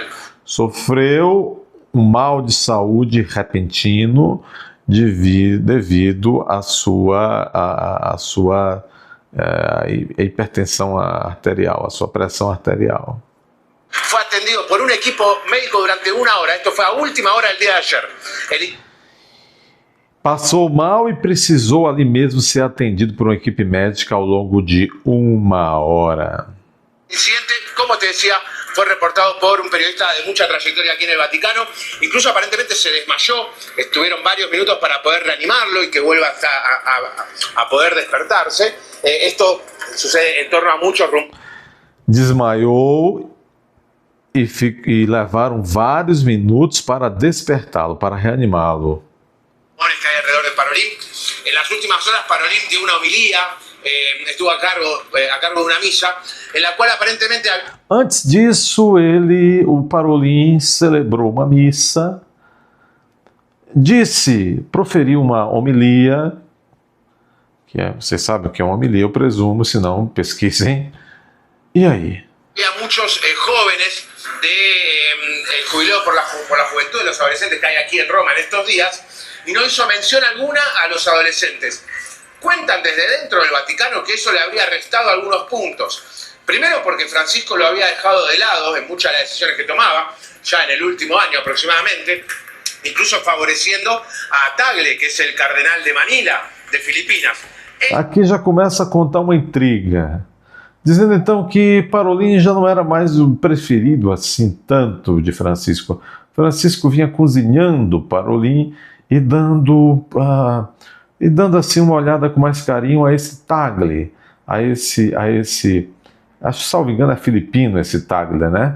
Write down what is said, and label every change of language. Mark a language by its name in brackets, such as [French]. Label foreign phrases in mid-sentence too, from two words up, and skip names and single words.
[Portuguese] Sofreu um mal de saúde repentino devido à sua hipertensão arterial, à sua pressão arterial. Foi atendido por um equipo médico durante uma hora. Esto foi a última hora do dia de ayer. Passou mal e precisou ali mesmo ser atendido por uma equipe médica ao longo de uma hora. O incidente, [Spanish] como te decía, fue reportado por un periodista de mucha trayectoria aquí en el Vaticano. Incluso aparentemente se desmayó. Estuvieron varios minutos para poder reanimarlo y que vuelva a poder despertarse. Esto sucede en torno a muchos rumores. [Portuguese] Desmaiou e levaram vários minutos para despertá-lo, para reanimá-lo. [Spanish] Que hay alrededor de Parolin. En las últimas horas Parolin dio una homilía, estuvo a cargo de una misa, en la cual aparentemente... [Portuguese] Antes disso, o Parolin celebrou uma missa, proferiu uma homilia, vocês sabem o que é uma homilia, eu presumo, se não, pesquisem. E aí? [Spanish] Había muchos jóvenes jubilados por la juventud de los adolescentes que hay aquí en Roma en estos días, y no hizo mención alguna a los adolescentes. Cuentan desde dentro del Vaticano que eso le habría restado algunos puntos. Primero porque Francisco lo había dejado de lado en muchas de las decisiones que tomaba, ya en el último año aproximadamente, incluso favoreciendo a Tagle, que es el cardenal de Manila, de Filipinas. [Portuguese] Aqui já começa a contar uma intriga, dizendo então que Parolin já não era mais o preferido assim tanto de Francisco. Francisco vinha cozinhando Parolin e dando assim uma olhada com mais carinho a esse Tagle, a esse, acho que salvo engano é filipino esse Tagle, né?